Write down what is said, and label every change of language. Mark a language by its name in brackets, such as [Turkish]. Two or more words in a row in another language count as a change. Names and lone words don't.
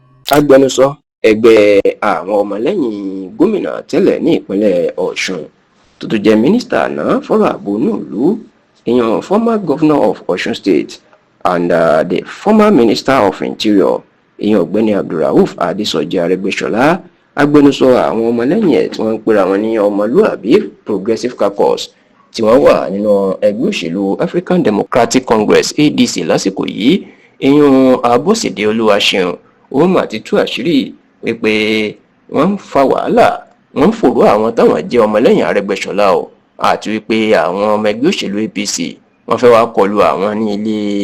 [Yoruba] agbẹnusọ ẹgbẹ́ àwọn ọmọlẹ́yìn gómìnà tẹ́lẹ̀ ní ìpínlẹ̀ Ọ̀ṣun tó tún jẹ́ mínísítà àná fọ́rọ̀ ààbò nílùú ìyẹn [English] former governor of Osun State and the former minister of Interior [Yoruba] ìyẹn ọ̀gbẹ́ni Abdulrauf Adésọjí Arẹ́gbẹ́ṣọlá agbẹnusọ àwọn ọmọlẹ́yìn ẹ̀ tí wọ́n ń pera wọn ní ọmọlúàbí Progressive Caucus tí wọ́n wà nínú ẹgbẹ́ òṣèlú African Democratic Congress ADC lásìkò yìí ìyẹn Abọ́sẹ̀dé Olúwaṣeun ó mà ti tú àṣírí wípé wọ́n ń fa wàhálà wọ́n ń fòró àwọn táwọn jẹ́ ọmọlẹ́yìn Arẹ́gbẹ́ṣọlá o àti wípé àwọn ọmọ ẹgbẹ́ òṣèlú APC wọ́n fẹ́ wá kọlu àwọn ní ilé